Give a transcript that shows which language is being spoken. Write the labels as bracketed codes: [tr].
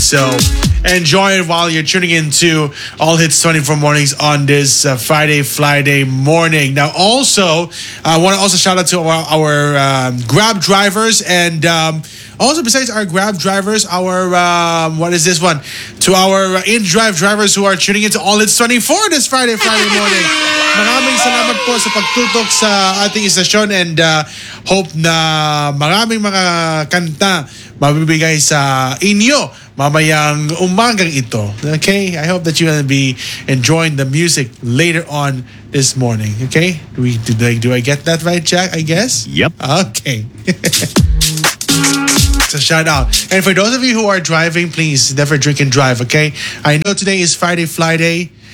[en] So enjoy it while you're tuning in to All Hits 24 Mornings on this Friday morning. Now, also, I want to also shout out to our Grab drivers. And also, besides our Grab drivers, our, what is this one? To our in-drive drivers who are tuning in to All Hits 24 this Friday morning. [tl] Maraming salamat po sa pagtutok sa ating istasyon [en] and hope [tl] na maraming mga kanta mabibigay sa inyo mamayang umagang ito. [en] Okay? I hope that you're gonna be enjoying the music later on this morning. Okay? Do I get that right, Jack, I guess? Yep. Okay. So shout out. And for those of you who are driving, please never drink and drive, okay? I know today is Friday Fly Day.